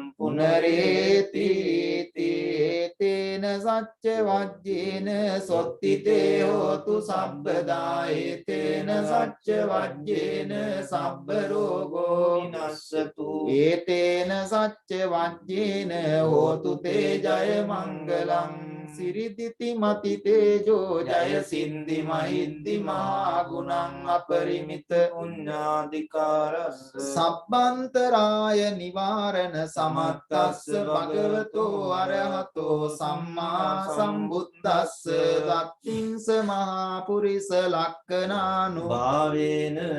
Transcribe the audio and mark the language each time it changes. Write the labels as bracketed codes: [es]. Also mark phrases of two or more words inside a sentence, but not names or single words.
[pi] පුනරේති තේන සච්ච වජ්ජේන සොත්තිතේ හෝතු සබ්බදා ඒතේන සච්ච වජ්ජේන සබ්බ රෝගෝ විනස්සතු ඒතේන සච්ච වජ්ජේන හෝතු තේ ජය මංගලං සිරිදිති මති තේජෝ ජය සින්දි මහින්දි මහා ගුණං අපරිමිත පුඤ්ඤාධිකාරස්ස සබ්බන්තරාය නිවාරණ සමත්තස්ස භගවතෝ අරහතෝ සම්මා සම්බුද්දස්ස දත්තිංස මහා පුරිස ලක්ඛනානුභාවේන